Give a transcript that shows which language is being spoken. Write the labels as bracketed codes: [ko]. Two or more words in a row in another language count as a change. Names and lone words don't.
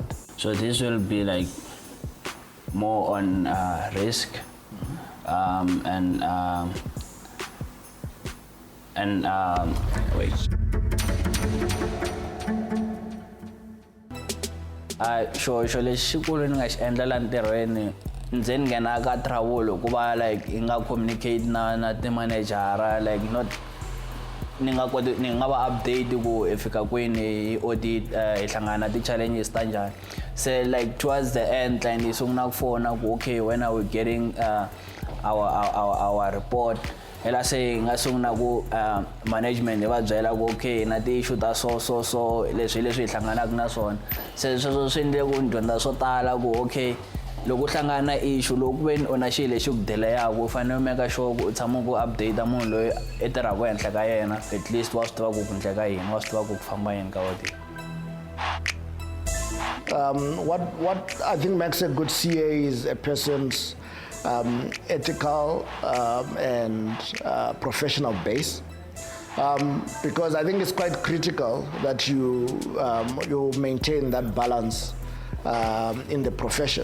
[en] So this will be like more on risk, and wait. Sure, [ts] lexi xikulu ni nga xi endla la ntirhweni ndzi nghena ka trouble ku va like hi nga communicate na ti-managera, [en] like not [ts] ni nga va update ku hi fika kwini hi audit, hi hlangana na ti-challenges ta njhani. [en] So like towards the end client [ts] yi sungula ku fona ku [en] okay, when are we getting our report, [ts] hela se hi nga sungula ku management hi va byela ku okay na ti-issue ta so leswi hi hlanganaka na swona. Se sweswo swi endle ku ni dyondza swo tala ku okay, loko u hlangana na issue loko veni u na xilo lexi ku delayaka u fanele u [en] make sure [ts] ku u tshama ku update munhu loyi i tirhaka ehenhla ka yena, [en] at least [ts] wa swi tiva ku endleka yini, wa swi tiva ku famba yini ka audit. [en] What I think makes a good CA is a person's ethical and professional base. Because I think it's quite critical that you maintain that balance in the profession.